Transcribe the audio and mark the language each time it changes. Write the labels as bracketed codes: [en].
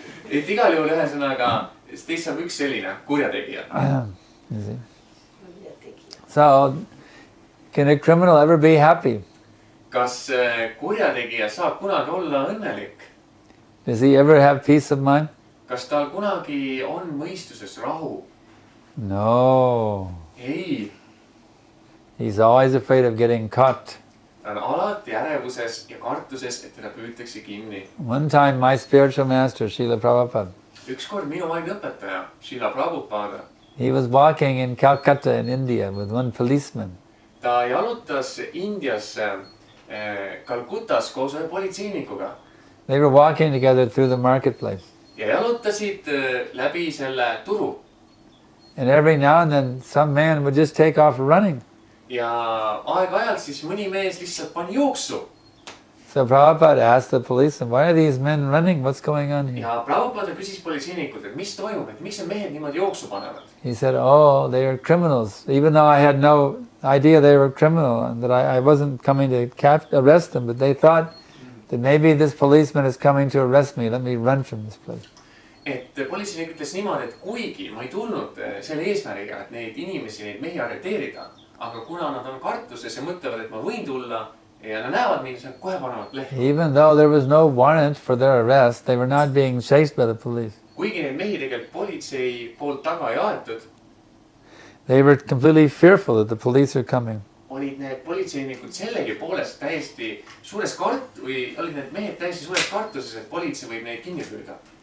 [et] et igal juhul ühesõnaga, teist saab üks selline kurjategija. [en] You see? So, can a criminal ever be happy? [et] kas kurjategija saab kunagi olla õnnelik? [en] Does he ever have peace of mind? [et] kas tal kunagi on mõistuses rahu? [en] No. [et] ei. [en] He's always afraid of getting caught. [et] ta on alati ärevuses ja kartuses, et teda püütakse kinni. [en] One time my spiritual master, Srila Prabhupada, [et] ükskord minu vaimne õpetaja, Srila Prabhupada, [en] he was walking in Calcutta in India with one policeman. [et] ta jalutas Indias Calcutas koos ühe politseinikuga. [en] They were walking together through the marketplace. [et] ja jalutasid läbi selle turu. [en] And every now and then some man would just take off running. [et] ja aeg-ajalt siis mõni mees lihtsalt pani jooksu. [en] So Prabhupada asked the policeman, why are these men running? What's going on here? [et] ja Prabhupada küsis politseinikult, et mis toimub, et miks need mehed niimoodi jooksu panevad. [en] He said, oh, they are criminals. Even though I had no idea they were criminal and that I wasn't coming to arrest them, but they thought that maybe this policeman is coming to arrest me. Let me run from this place. [et] et politseinik ütles niimoodi, et kuigi ma ei tulnud selle eesmärgiga, et neid inimesi, neid mehi arreteerida, aga kuna nad on kartuses ja mõtlevad, et ma võin tulla ja nad näevad mind, siis nad kohe panevad lehma. [en] Even though there was no warrant for their arrest, they were not being chased by the police. [et] kuigi neid mehi tegelikult politsei poolt taga ei aetud, [en] They were completely fearful that the police are coming. [et] olid need politseinikud sellegipoolest täiesti suures olid need mehed täiesti suures kartuses, et politsei võib neid kinni püüda.